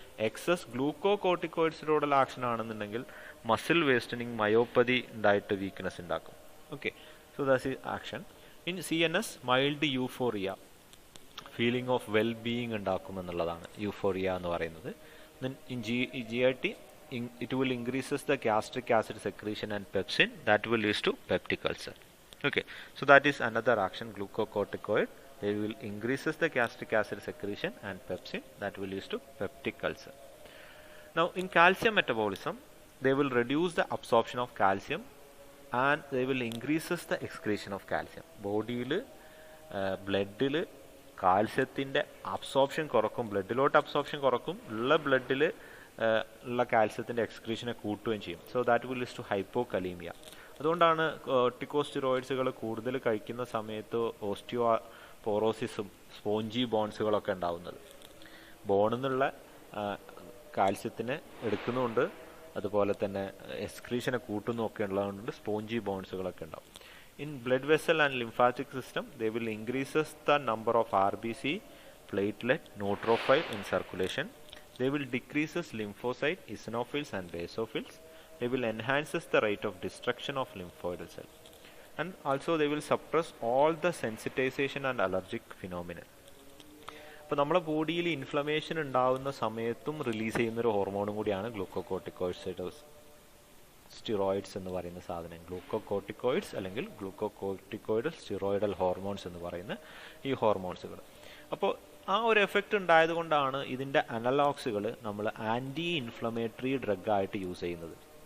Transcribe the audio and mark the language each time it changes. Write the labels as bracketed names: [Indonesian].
[Malayalam] Excess ഗ്ലൂക്കോകോർട്ടിക്കോയിഡ്സിനോടുള്ള action ആണെന്നുണ്ടെങ്കിൽ muscle വേസ്റ്റനിങ്, myopathy ഉണ്ടായിട്ട് weakness ഉണ്ടാക്കും. [English] Okay, so that's action. In CNS mild euphoria, feeling of well being [Malayalam] ഉണ്ടാക്കുമെന്നുള്ളതാണ് euphoria എന്ന് പറയുന്നത്. [English] Then in GIT, it will increases the gastric acid secretion and pepsin, that will lead to peptic ulcer. Okay, so that is another action, glucocorticoid. They will increases the gastric acid secretion and pepsin, that will lead to peptic ulcer. Now in calcium metabolism, they will reduce the absorption of calcium and they will increases the excretion of calcium. [Malayalam] ബോഡിയിൽ ബ്ലഡിൽ കാൽസ്യത്തിൻ്റെ absorption കുറക്കും, ബ്ലഡിലോട്ട് absorption കുറക്കും, ഉള്ള ബ്ലഡിൽ ഉള്ള കാൽസ്യത്തിൻ്റെ എക്സ്ക്രീഷനെ കൂട്ടുകയും ചെയ്യും. [English] So that will lead to hypokalemia. [Malayalam] അതുകൊണ്ടാണ് കോർട്ടിക്കോസ്റ്റെറോയിഡ്സുകൾ കൂടുതൽ കഴിക്കുന്ന സമയത്ത് ഓസ്റ്റിയോപോറോസിസും സ്പോഞ്ചി ബോൺസുകളൊക്കെ ഉണ്ടാവുന്നത്. ബോണിൽ നിന്നുള്ള കാൽസ്യത്തിനെ എടുക്കുന്നുണ്ട്, അതുപോലെ തന്നെ എക്സ്ക്രീഷനെ കൂട്ടുന്നൊക്കെ ഉള്ളതുകൊണ്ട് സ്പോഞ്ചി ബോൺസുകളൊക്കെ ഉണ്ടാവും. [English] In blood vessel and lymphatic system, they will increases the number of RBC, platelet, neutrophil in circulation. They will decreases lymphocyte, eosinophils and basophils. They will enhances the rate of destruction of lymphoid cell. And also they will suppress all the sensitization and allergic phenomena. [Malayalam] അപ്പോൾ നമ്മുടെ ബോഡിയിൽ inflammation ഉണ്ടാകുന്ന സമയത്തും release ചെയ്യുന്നൊരു ഹോർമോണും കൂടിയാണ് glucocorticoids steroids എന്ന് പറയുന്ന സാധനം. ഗ്ലൂക്കോകോർട്ടിക്കോയിഡ്സ് അല്ലെങ്കിൽ ഗ്ലൂക്കോകോർട്ടിക്കോയിഡ് സ്റ്റിറോയിഡൽ ഹോർമോൺസ് എന്ന് പറയുന്ന ഈ ഹോർമോൺസുകൾ. അപ്പോൾ ആ ഒരു എഫക്റ്റ് ഉണ്ടായത് കൊണ്ടാണ് ഇതിൻ്റെ അനലോഗ്സുകൾ നമ്മൾ ആൻറ്റി ഇൻഫ്ലമേറ്ററി ഡ്രഗ് ആയിട്ട് യൂസ് ചെയ്യുന്നത്.